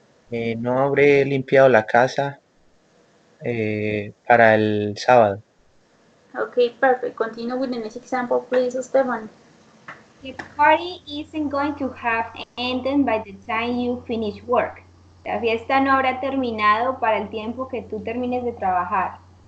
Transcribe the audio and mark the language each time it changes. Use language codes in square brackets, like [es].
[es] No habré limpiado la casa para el sábado. [en] Okay, perfect. Continue with the next example, please, Esteban. The party isn't going to have ended by the time you finish work. [es] La fiesta no habrá terminado para el tiempo que tú termines de trabajar.